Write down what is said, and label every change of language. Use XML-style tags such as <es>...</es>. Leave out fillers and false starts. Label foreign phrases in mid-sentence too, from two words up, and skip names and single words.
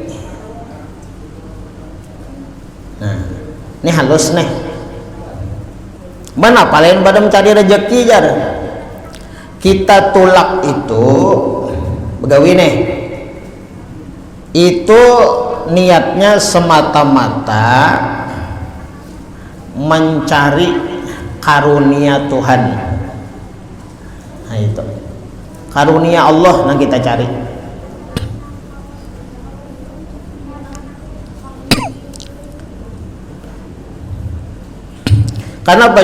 <id>Nah, ini halus nih.</id> <bjn>Mana paling pada mencari rezeki jar? Kita tulak itu begawi nih.</bjn> <id>Itu niatnya semata-mata mencari karunia Tuhan. Nah, itu karunia Allah yang kita cari. Kenapa?</id>